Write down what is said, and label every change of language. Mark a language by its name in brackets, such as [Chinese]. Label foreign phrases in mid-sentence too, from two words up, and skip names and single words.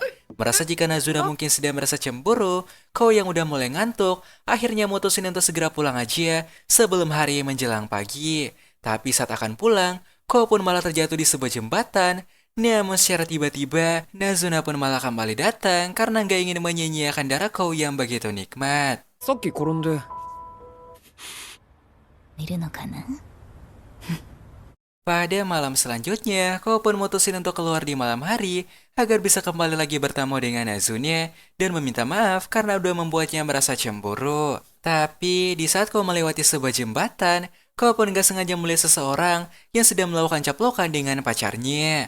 [Indonesian] Merasa jika Nazuna mungkin sedang merasa cemburu, Kou yang udah mulai ngantuk, akhirnya mutusin untuk segera pulang aja sebelum hari menjelang pagi. Tapi saat akan pulang, Kou pun malah terjatuh di sebuah jembatan. Namun secara tiba-tiba, Nazuna pun malah kembali datang karena nggak ingin menyia-nyiakan darah Kou yang begitu nikmat. [Japanese] さっき転んで [Indonesian] Pada malam selanjutnya, Kou pun mutusin untuk keluar di malam hari agar bisa kembali lagi bertemu dengan Nazuna dan meminta maaf karena udah membuatnya merasa cemburu. Tapi di saat Kou melewati sebuah jembatan, Kou pun gak sengaja melihat seseorang yang sedang melakukan caplokan dengan pacarnya.